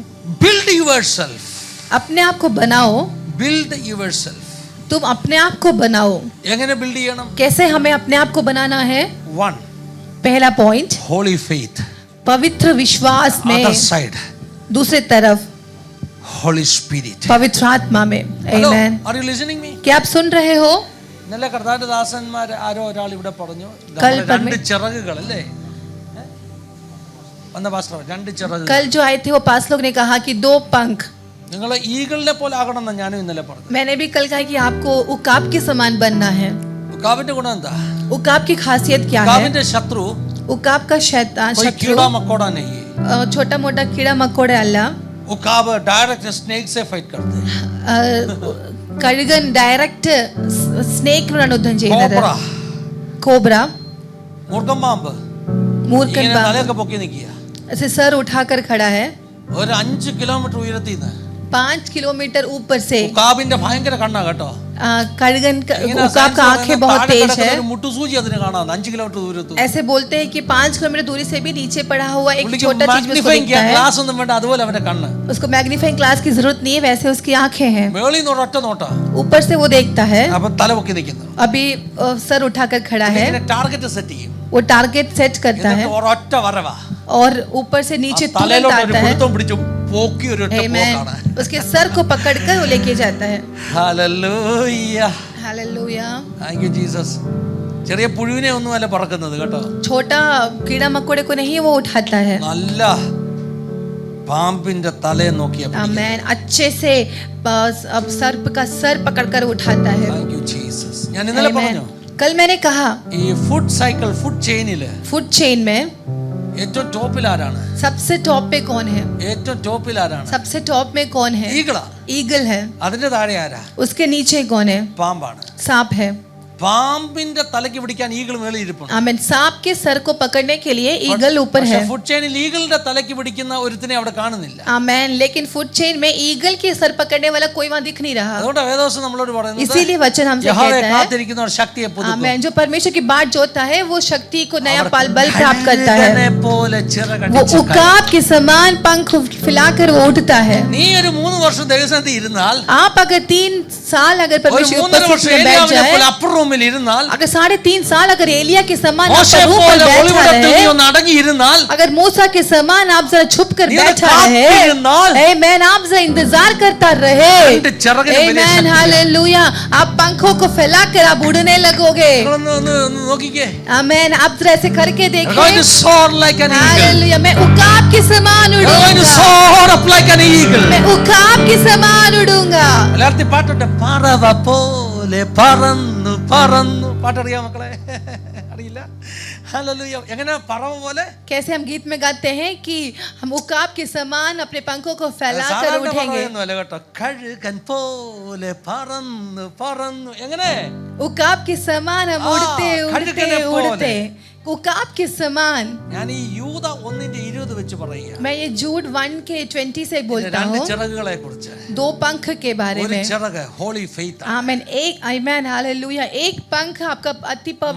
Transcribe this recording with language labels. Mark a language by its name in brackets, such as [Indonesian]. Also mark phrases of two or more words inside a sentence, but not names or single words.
[English] Build yourself. [Hindi] अपने आप को बनाओ. [English] Build yourself. [Hindi] तुम अपने आप को बनाओ. [Malayalam] എങ്ങനെ ബിൽഡ് ചെയ്യണം? [Hindi] कैसे हमें अपने आप को बनाना है? 1. पहला पॉइंट, [English] Holy faith. [Hindi] पवित्र विश्वास में. [English] Other side. [Hindi] दूसरी तरफ [English] Holy Spirit. [Hindi] पवित्र आत्मा में. [English] Hello, Amen. are you listening me? [Hindi] क्या आप सुन रहे हो? [Malayalam] ഇന്നലെ കർത്താവിന്റെ ദാസന്മാർ ആരോ ഒരാൾ ഇവിടെ പറഞ്ഞു, കൽ നമ്മുടെ രണ്ട് ചിറകുകൾ അല്ലേ? വന്ന പാസ്റ്റർ, രണ്ട് ചിറകുകൾ. [Hindi] कल जो आए थे वो पास लोग ने कहा कि 2 पंख. [Malayalam] നിങ്ങൾ ഈഗിളിനെ പോലെ ആകണം എന്ന് ഞാനും ഇന്നലെ പറഞ്ഞു. [Hindi] मैंने भी कल कहा कि आपको उकाब के समान बनना है. [Malayalam] ഉക്കാബിന്റെ ഗുണം എന്താ? [Hindi] उकाब की खासियत क्या है? [Malayalam] ഉക്കാബിന്റെ ശത്രു [Hindi] उकाब का शैतान कोई शत्रु कीड़ा मकोड़ा नहीं है. छोटा मोटा कीड़ा मकोड़ा अल्ल. उकाब [English] direct snake [Hindi] से फाइट करते हैं. [Malayalam] കഴുകൻ [English] direct snake [Malayalam] യുദ്ധം ചെയ്യുന്നത്. കോബ്ര, കോബ്ര, മൂർഖൻ പാമ്പ് മൂർഖൻ ഇങ്ങനെ പാമ്പ് തലയൊക്കെ പൊക്കി നിൽക്കുക. [Hindi] ऐसे सर उठाकर खड़ा है. [Malayalam] ഒരു 5 കിലോമീറ്റർ ഉയരത്തിൽ നിന്ന് [Hindi] 5 किलोमीटर ऊपर से [Malayalam] ഉക്കാബിന്റെ ഭയങ്കര കണ്ണാ കേട്ടോ. [Hindi] कड़गन [Malayalam] ഇങ്ങനെ [Hindi] उकाब का आंखें बहुत [Malayalam] താഴെ [Hindi] तेज [Malayalam] കിടക്കുന്ന [Hindi] है. [Malayalam] ഒരു മുട്ടുസൂചി അതിന് കാണാം 5 കിലോമീറ്റർ ദൂരത്ത്. [Hindi] ऐसे बोलते हैं कि 5 किलोमीटर दूरी से भी नीचे पड़ा हुआ एक [Malayalam] പുള്ളിക്ക് [Hindi] छोटा चीज उसको [Malayalam] മാഗ്നിഫൈങ് [Hindi] दिखता है. [Malayalam] ഗ്ലാസ് ഒന്നും വേണ്ട, അതുപോലെ അവന്റെ കണ്ണ്. [Hindi] उसको [English] magnifying glass [Hindi] की जरूरत नहीं है, वैसे उसकी आंखें हैं. [Malayalam] മേളിൽ നിന്ന് ഒരൊറ്റ നോട്ടാ. [Hindi] ऊपर से वो देखता है. [Malayalam] അപ്പൊ തല പൊക്കി നിൽക്കുന്നു. [Hindi] अभी सर उठाकर खड़ा है. [Malayalam] ഇങ്ങനെ [English] target set [Malayalam] ചെയ്യും. [Hindi] वो [English] target set [Hindi] करता है [Malayalam] എന്നിട്ട് ഒരൊറ്റ വരവാ. [Hindi] और ऊपर से नीचे तुरंत [Malayalam] തലയിലോട്ട് ഒരു [Hindi] आता है. [Malayalam] പിടുത്തം പിടിച്ചു പോക്കി ഒരു ഒറ്റ Amen. പോക്കാണ്. [Hindi] उसके सर को पकड़कर वो लेके जाता है. [Malayalam] ഹല്ലേലൂയ. [Hindi] हालेलुया. [English] Thank you Jesus. [Malayalam] ചെറിയ പുഴുവിനെ ഒന്നുമല്ല പറക്കുന്നത് കേട്ടോ. [Hindi] छोटा कीड़ा मकोड़े को नहीं वो उठाता है. [Malayalam] നല്ല പാമ്പിന്റെ തലയെ നോക്കിയാ. [Hindi] आमेन. अच्छे से अब सर्प का सर पकड़कर उठाता है. [English] Thank you Jesus. [Malayalam] ഞാൻ ഇന്നലെ പറഞ്ഞു, [Hindi] कल मैंने कहा [Malayalam] ഈ [English] food cycle food chain food chain [Hindi] में [Malayalam] ഏറ്റവും ടോപ്പിൽ ആരാണ്? [Hindi] सबसे टॉप पे कौन है? [Malayalam] ഏറ്റവും ടോപ്പിൽ ആരാണ്? [Hindi] सबसे टॉप में कौन है? [Malayalam] ഈഗിളാ. [Hindi] ईगल है. [Malayalam] അതിന്റെ താഴെ ആരാ? [Hindi] उसके नीचे कौन है? [Malayalam] പാമ്പാണ്. [Hindi] सांप है. [Malayalam] പാമ്പിന്റെ തലയ്ക്ക് പിടിക്കാൻ ഈഗിൾ മേളിൽ ഇരിപ്പുണ്ട്. [Hindi] आमेन. सांप के सर को पकड़ने के लिए ईगल ऊपर है. [English] food chain [Malayalam] ഈഗിളിന്റെ തലയ്ക്ക് പിടിക്കുന്ന ഒരുത്തിനെ അവിടെ കാണുന്നില്ല. [Hindi] आमेन. लेकिन [English] food chain [Hindi] में ईगल के सर पकड़ने वाला कोई वहां दिख नहीं रहा. [Malayalam] അതുകൊണ്ട് വേദോസം നമ്മളോട് പറയുന്നത് [Hindi] इसीलिए वचन हमसे [Malayalam] യഹോവയെ [Hindi] कहता है, [Malayalam] കാത്തിരിക്കുന്നവർ ശക്തിയെ പുതുക്കും. [Hindi] आमेन, जो परमेश्वर की बात जोता है वो शक्ति को नया बल प्राप्त करता है. [Malayalam] കഴുകനെ പോലെ [Hindi] वो [Malayalam] ചിറകടിച്ച് [Hindi] उकाब के समान पंख फैलाकर वो उठता है. [Malayalam] നീ ഒരു 3 വർഷം ദൈവസന്നിധിയിൽ ഇരുന്നാൽ, [Hindi] आप अगर 3 साल अगर [Malayalam] ഒരു [Hindi] परमेश्वर की [Malayalam] 3.5 വർഷം [Hindi] उपस्थिति में बैठ [Malayalam] ഏലിയാവിനെ [Hindi] जाए, [Malayalam] പോലെ [English] upper room [Malayalam] ഇരുന്നാൽ, [Hindi] अगर 3.5 साल अगर एलिया के समान आप [Malayalam] മോശയെ [Hindi] रूम पर [Malayalam] പോലെ [Hindi] बैठा [Malayalam] ഒളിവിടത്തിൽ നീ [Hindi] रहे, [Malayalam] ഒന്ന് അടങ്ങിയിരുന്നാൽ, [Hindi] अगर मूसा के समान आप जरा छुप कर [Malayalam] നീ [Hindi] बैठा [Malayalam] കാത്തിരുന്നാൽ, [Hindi] रहे, आमेन, आप जरा इंतजार करता रहे, [Malayalam] രണ്ട് ചിറകിന് വലിയ [Hindi] आमेन, [Malayalam] ശക്തിയാണ്. [Hindi] हालेलुया, आप पंखों को फैलाकर आप उड़ने लगोगे. [Malayalam] നിങ്ങളൊന്ന് ഒന്ന് നോക്കിക്കേ. [Hindi] आमेन. आप जरा ऐसे करके [English] You're going to [Hindi] देखिए. [English] soar like an eagle. [Hindi] हालेलुया. मैं उकाब के समान [English] You're going to [Hindi] उड़ूंगा. [English] soar up like an eagle. [Hindi] मैं उकाब के समान उड़ूंगा. [Malayalam] മലയാളത്തിൽ പാട്ടുണ്ട്, പറവ പോലെ പറന്നു പറന്നു. പാട്ടറിയാം മക്കളെ? അറിയില്ല? ഹല്ലേലൂയ. എങ്ങനെ പറവ പോലെ? [Hindi] कैसे हम गीत में गाते हैं कि हम उकाब के समान अपने पंखों को फैलाकर [Malayalam] സാധാരണ [Hindi] उठेंगे. [Malayalam] പറവയൊന്നുമല്ല കേട്ടോ. കഴുകൻ പോലെ പറന്നു പറന്നു. എങ്ങനെ? [Hindi] उकाब के समान हम उड़ते उड़ते [Malayalam] खड़कने പോലെ. [Hindi] उड़ते. उकाब के समान. [Malayalam] ഞാൻ ഈ യൂദ 1:20 വെച്ച് പറയുക. [Hindi] मैं ये जूड 1 के 20 से बोलता [Malayalam] രണ്ട് [Hindi] हूँ. [Malayalam] ചിറകുകളെ കുറിച്ച്. [Hindi] 2 पंख के बारे [Malayalam] ഒരു [Hindi] में. [Malayalam] ചിറക് [English] holy faith. [Hindi] आमेन. एक आमेन, हालेलुया. एक पंख आपका अति पवित्र